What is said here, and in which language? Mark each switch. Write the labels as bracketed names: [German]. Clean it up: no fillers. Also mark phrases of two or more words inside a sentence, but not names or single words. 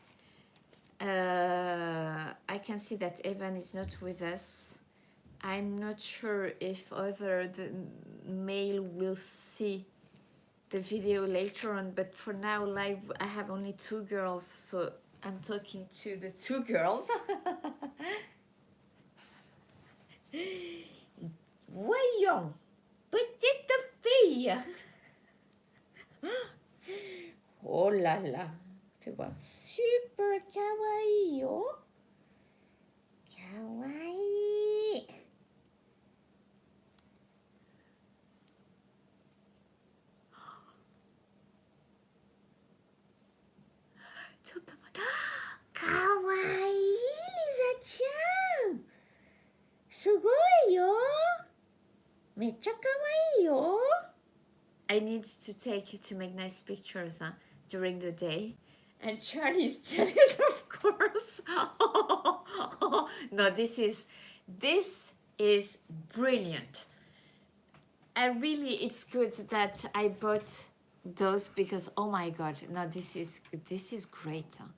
[English] I can see that Evan is not with us. I'm not sure if the male will see the video later on, but for now live I have only 2 girls, so I'm talking to the 2 girls. [French] Voyons, petite fille. Oh là là. Fais voir. [Japanese] スーパーかわいい、おー。かわいい. Kawaii, Lisa-chan. すごいよ。めっちゃかわいいよ. [English] I need to make nice pictures, huh, during the day. And Charlie's jealous, of course. No, this is brilliant. And really, it's good that I bought those because, oh my God, no, this is great.